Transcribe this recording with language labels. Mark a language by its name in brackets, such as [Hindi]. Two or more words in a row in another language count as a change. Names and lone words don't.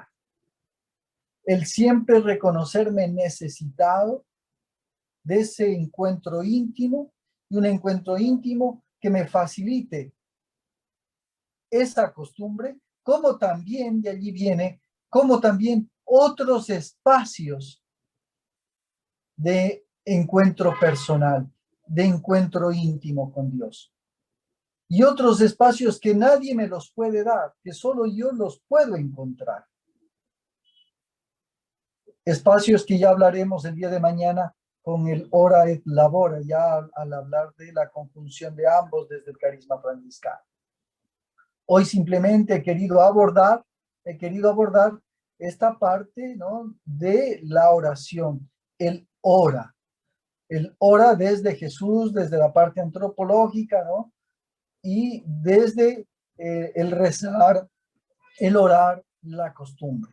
[Spanish] El siempre reconocerme necesitado de ese encuentro íntimo y un encuentro íntimo que me facilite esa costumbre, como también, de allí viene, como también otros espacios de encuentro personal, de encuentro íntimo con Dios. y otros espacios que nadie me los puede dar, que solo yo los puedo encontrar. Espacios que ya hablaremos el día de mañana con el [Latin] ora et labora, [Spanish] ya al hablar de la conjunción de ambos desde el carisma franciscano. Hoy simplemente he querido abordar esta parte, ¿no?, de la oración, el ora desde Jesús, desde la parte antropológica, ¿no?, y desde el rezar, el orar, la costumbre.